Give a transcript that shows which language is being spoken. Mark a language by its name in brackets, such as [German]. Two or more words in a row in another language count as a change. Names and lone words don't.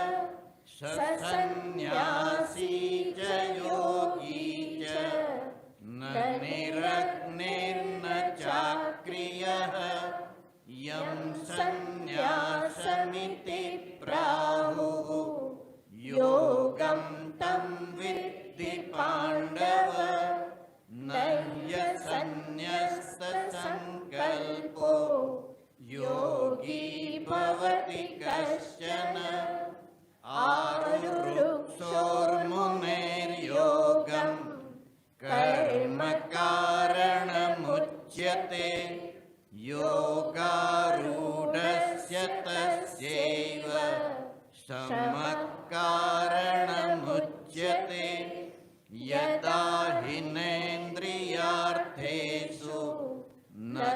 [Sanskrit] ससन्न्यासी च योगी च न निरग्निर्न चाक्रियः यं सन्न्यासमिति प्राहुः योगं तं विद्धि पांडव नह्यसन्न्यस्तसंकल्पो योगी भवति कश्चन आरुरुक्षोर्मुनेर्योगं कर्म કારણमुच्यते योगारूढस्य तस्यैव शमः कारणमुच्यते यदा हिनेन्द्रियार्थेषु न